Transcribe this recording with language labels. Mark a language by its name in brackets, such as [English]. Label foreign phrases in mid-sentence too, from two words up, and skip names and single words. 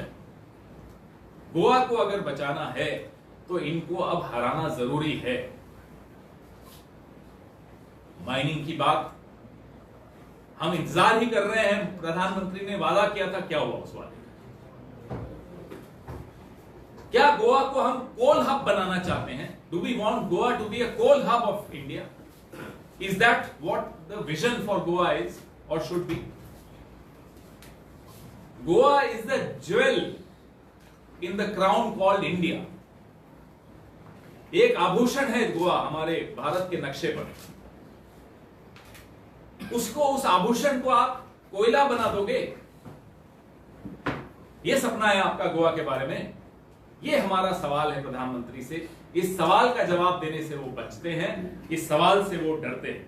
[Hindi] गोवा को अगर बचाना है तो इनको अब हराना जरूरी है। माइनिंग की बात हम इंतजार ही कर रहे हैं। प्रधानमंत्री ने वादा किया था, क्या हुआ उस वादे? क्या गोवा को हम [English] coal hub [Hindi] बनाना चाहते हैं? [English] Do we want Goa to be a coal hub of India? Is that what the vision for Goa is or should be? Goa is the jewel in the crown called India. [Hindi] एक आभूषण है गोवा हमारे भारत के नक्शे पर। उसको, उस आभूषण को आप कोयला बना दोगे? यह सपना है आपका गोवा के बारे में? यह हमारा सवाल है प्रधानमंत्री से। इस सवाल का जवाब देने से वो बचते हैं, इस सवाल से वो डरते हैं।